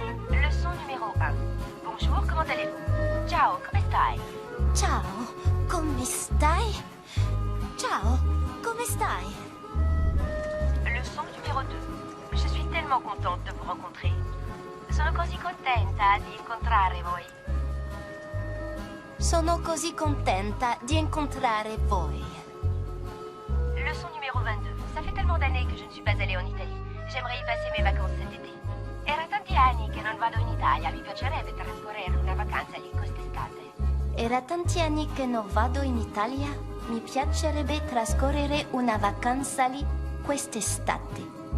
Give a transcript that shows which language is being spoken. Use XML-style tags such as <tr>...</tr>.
<fr>Leçon numéro 1. Bonjour, comment allez-vous?</fr> <it>Ciao, come stai? Ciao, come stai? Ciao, come stai?</it> <fr>Leçon numéro 2. Je suis tellement contente de vous rencontrer.</fr> <it>Sono così contenta di incontrare voi. Sono così contenta di incontrare voi.</it> <fr>Leçon numéro 22. Ça fait tellement d'années que je ne suis pas allée en Italie. J'aimerais y passer mes vacances cet été.</fr> <it>Era tanti anni che non vado in Italia. Mi piacerebbe trascorrere una vacanza lì quest'estate. Era tanti anni che non vado in Italia. Mi piacerebbe trascorrere una vacanza lì quest'estate.</it>